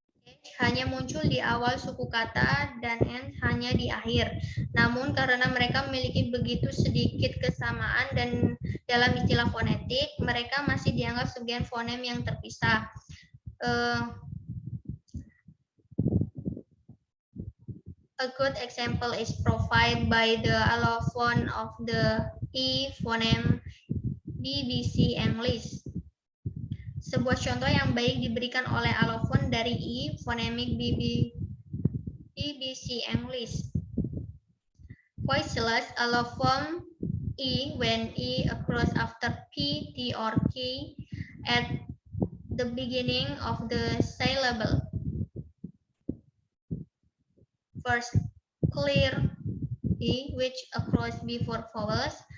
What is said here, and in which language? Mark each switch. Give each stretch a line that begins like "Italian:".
Indonesian: H hanya muncul di awal suku kata dan N hanya di akhir. Namun karena mereka memiliki begitu sedikit kesamaan dan dalam istilah fonetik, mereka masih dianggap sebagai fonem yang terpisah.
English: A good example is provided by the allophone of the E phoneme BBC English.
Indonesian: Sebuah contoh yang baik diberikan oleh allophone dari E phonemic BBC English.
English: Voiceless allophone E when E occurs after P, T, or K at the beginning of the syllable. First, clear E, which occurs before vowels.